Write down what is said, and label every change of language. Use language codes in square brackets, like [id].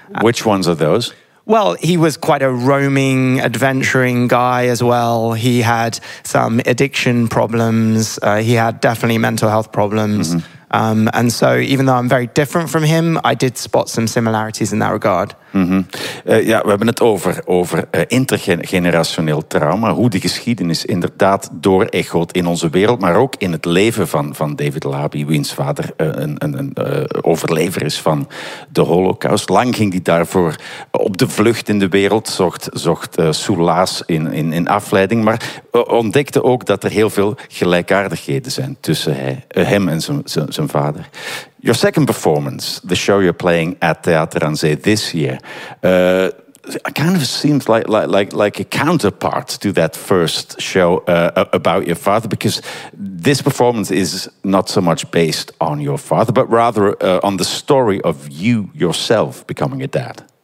[en] Which ones are those? Well, he was quite a roaming, adventuring guy as well. He had some addiction problems. He had definitely mental health problems. Mm-hmm. And so even though I'm very different from him, I did spot some similarities in that regard. Mm-hmm. [nl] Ja, we hebben het over intergenerationeel trauma. Hoe de geschiedenis inderdaad dooregoot in onze wereld. Maar ook in het leven van David Labi, wiens vader een overlever is van de Holocaust. Lang ging hij daarvoor op de vlucht in de wereld. Zocht soelaas in afleiding. Maar ontdekte ook dat er heel veel gelijkaardigheden zijn tussen hem en zijn vader. [en] Your second performance, the show you're playing at Theater aan Zee this year, kind of seems like a counterpart to that first show about your father, because this performance is not so much based on your father, but rather on the story of you yourself becoming a dad.